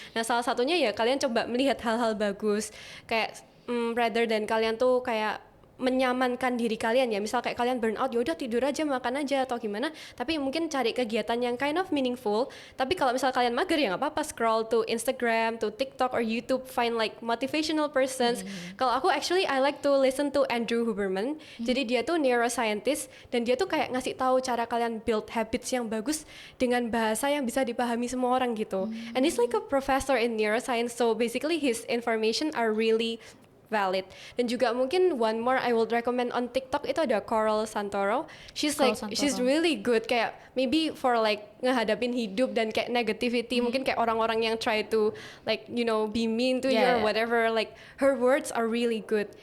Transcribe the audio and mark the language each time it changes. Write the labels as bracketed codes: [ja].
[id] Nah salah satunya ya kalian coba melihat hal-hal bagus. Kayak rather than kalian tuh kayak menyamankan diri kalian ya, misal kayak kalian burn out, yaudah tidur aja, makan aja atau gimana, tapi mungkin cari kegiatan yang [en] kind of meaningful. [id] Tapi kalau misal kalian mager ya nggak apa-apa, [en] scroll to Instagram, to TikTok or YouTube, find like motivational persons. [id] Kalau aku [en] actually I like to listen to Andrew Huberman. [id] Jadi dia tuh neuroscientist, dan dia tuh kayak ngasih tahu cara kalian build habits yang bagus dengan bahasa yang bisa dipahami semua orang gitu. [en] And he's like a professor in neuroscience, so basically his information are really valid. [id] Dan juga mungkin [en] one more I would recommend on TikTok, [id] itu ada [en] Coral Santoro. She's really good, kayak maybe for like [id] ngehadapin hidup dan kayak [en] negativity, [id] mungkin kayak orang-orang yang [en] try to like you know be mean to you or whatever, like her words are really good.